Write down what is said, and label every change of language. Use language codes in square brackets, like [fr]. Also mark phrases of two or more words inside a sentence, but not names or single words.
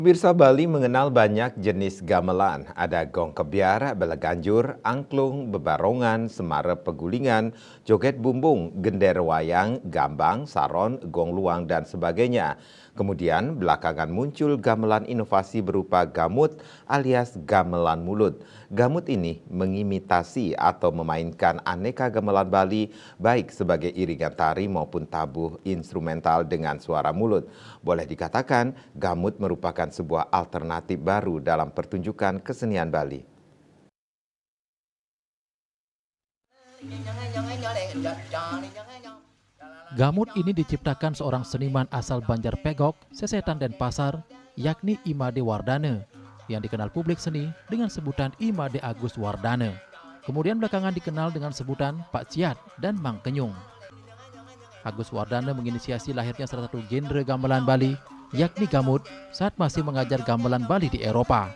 [id] Pemirsa Bali mengenal banyak jenis gamelan. Ada gong kebiar, belaganjur, angklung, bebarongan, semara pegulingan, joget bumbung, gender wayang, gambang, saron, gong luang, dan sebagainya. Kemudian belakangan muncul gamelan inovasi berupa gamut alias gamelan mulut. Gamut ini mengimitasi atau memainkan aneka gamelan Bali baik sebagai iringan tari maupun tabuh instrumental dengan suara mulut. Boleh dikatakan gamut merupakan sebuah alternatif baru dalam pertunjukan kesenian Bali. Gamut ini diciptakan seorang seniman asal Banjarpegok, Sesetan Denpasar, yakni Imade Wardana, yang dikenal publik seni dengan sebutan Imade Agus Wardana. Kemudian belakangan dikenal dengan sebutan Pak Ciat dan Mang Kenyung. Agus Wardana menginisiasi lahirnya salah satu genre gamelan Bali, yakni gamut, saat masih mengajar gamelan Bali di Eropa.